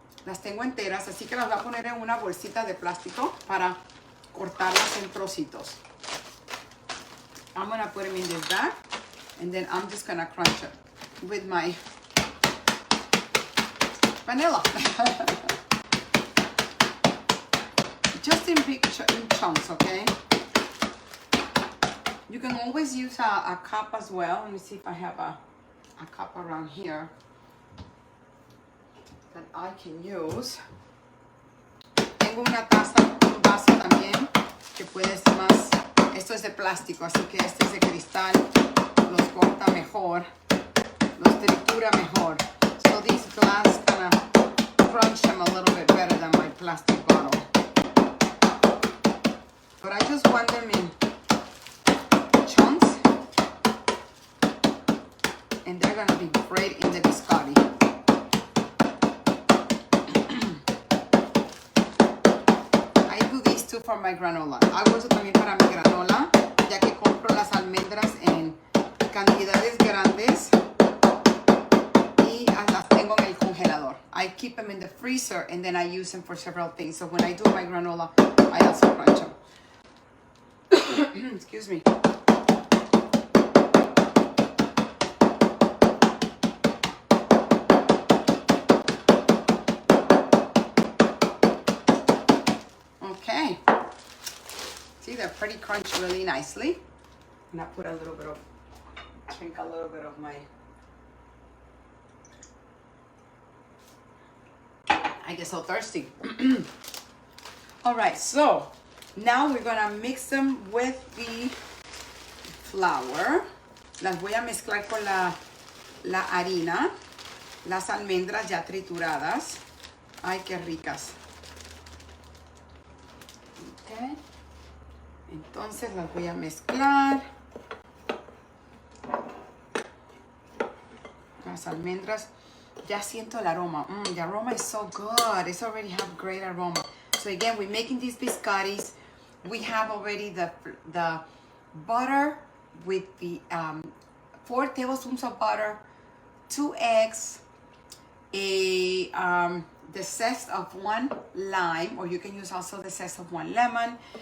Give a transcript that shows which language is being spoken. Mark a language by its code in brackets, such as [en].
[es] Las tengo enteras, así que las voy a poner en una bolsita de plástico para cortarlas en trocitos. [en] I'm gonna put them in this bag, and then I'm just gonna crunch it with my vanilla. Just in chunks, okay? You can always use a cup as well. Let me see if I have a cup around here that I can use. Tengo una taza, un vaso también que puede ser más. Esto es de plástico, así que este es de cristal. Los corta mejor, los tritura mejor. So these glass kind of crunch them a little bit better than my plastic bottle. But I just want them in chunks, and they're gonna be great in the biscotti. I do these too for my granola. Hago eso también para mi granola, ya que compro las almendras en cantidades grandes y las tengo en el congelador. I keep them in the freezer and then I use them for several things. So when I do my granola, I also crunch them. Excuse me. See, they're pretty crunched really nicely. And I put a little bit of, drink a little bit of my, I get so thirsty. All right, so now we're gonna mix them with the flour. [es] Las voy a mezclar con la harina, las almendras ya trituradas. Ay, qué ricas. Okay. Entonces las voy a mezclar. Las almendras, ya siento el aroma. [en] The aroma is so good. It's already have great aroma. So again, we're making these biscottis. We have already the butter with the 4 tablespoons of butter, 2 eggs, the zest of 1 lime, or you can use also the zest of 1 lemon.